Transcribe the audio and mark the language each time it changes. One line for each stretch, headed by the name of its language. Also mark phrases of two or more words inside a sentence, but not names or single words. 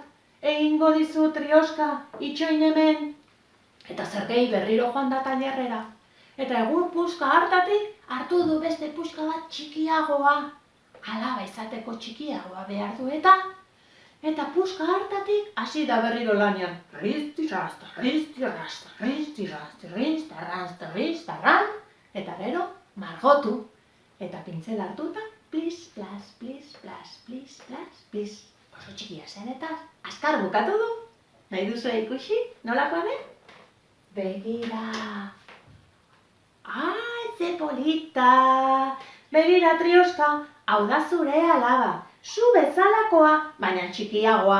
Basque: Egingo dizu Trioska, itxoin hemen. Eta zer gehi berriro joan da tailerrera. Eta egun puska hartatik hartu du beste puska bat txikiagoa. Alaba izateko txikiagoa behar du eta puska hartatik hasi da berriro lanean. Rizti-rasta, rizti-rasta, rizti-rasta, rizti-rasta, rizti-rasta, eta gero margotu. Eta pintzel hartuta, plis, plas, plis, plas, plis, plas, plis. Oso txikia zen eta azkar bukatu du. Nahi duzu ikusi? Nolakoa den? Begira. Ai, ze polita. Begira Trioska, hau da zure alaba. Zu bezalakoa, baina txikiagoa.